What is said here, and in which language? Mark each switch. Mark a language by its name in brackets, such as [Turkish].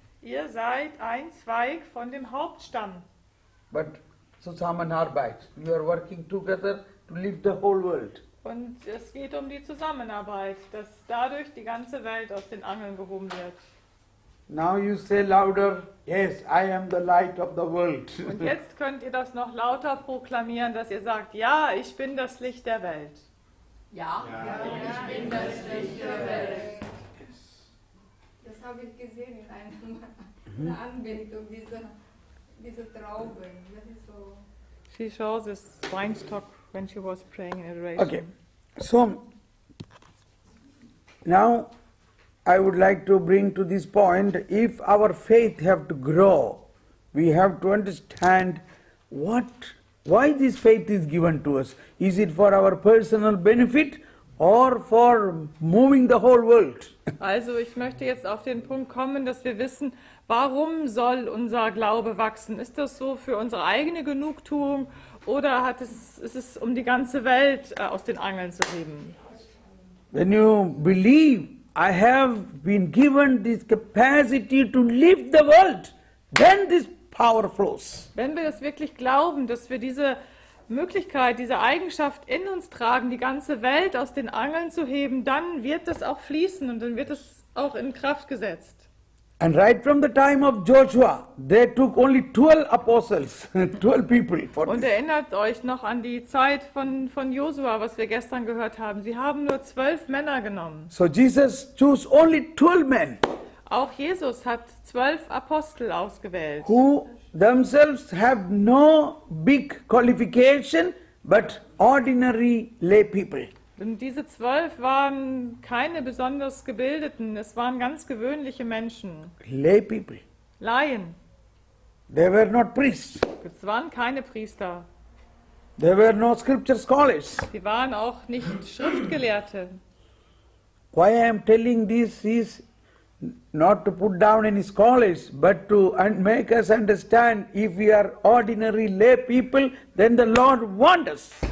[German] Ihr seid ein Zweig von dem Hauptstamm. [English] But Zusammenarbeit, you are working together to lift the whole world. [German] Und es geht um die Zusammenarbeit, dass dadurch die ganze Welt aus den Angeln gehoben wird. [English] Now you say louder, yes, I am the light of the world. [German] Und jetzt könnt ihr das noch lauter proklamieren, dass ihr sagt, ja, ich bin das Licht der Welt. Ja, ich bin das Licht der Welt. Das habe ich gesehen in einer Anbetung, diese Trauben. Das ist so. [English] She shows this weinstock when she was praying in adoration. Okay, so now I would like to bring to this point, if our faith have to grow, we have to understand why this faith is given to us. Is it for our personal benefit or for moving the whole world? [German] Also ich möchte jetzt auf den Punkt kommen, dass wir wissen, warum soll unser Glaube wachsen? Ist das so für unsere eigene Genugtuung oder ist es um die ganze Welt aus den Angeln zu heben? [English] When you believe, I have been given this capacity to lift the world, then this power flows. [German] Wenn wir das wirklich glauben, dass wir diese Möglichkeit, diese Eigenschaft in uns tragen, die ganze Welt aus den Angeln zu heben, dann wird es auch fließen und dann wird es auch in Kraft gesetzt. [English] And right from the time of Joshua, they took only 12 apostles, 12 people for [German] Und [English] this. [German] erinnert euch noch an die Zeit von Josua, was wir gestern gehört haben. Sie haben nur 12 Männer genommen. [English] So Jesus chose only 12 men [German] Auch Jesus hat 12 Apostel ausgewählt, [English] who themselves have no big qualification but ordinary lay people. [German] und diese 12 waren keine besonders gebildeten, es waren ganz gewöhnliche Menschen, [English] Lay people. [German] Laien. [English] They were not priests. [German] Es waren keine Priester, [English] They were no scripture scholars. [German] sie waren auch nicht Schriftgelehrte. [English] Why I am telling this is not to put down any scholars, but to make us understand if we are ordinary lay people, then the Lord wants us.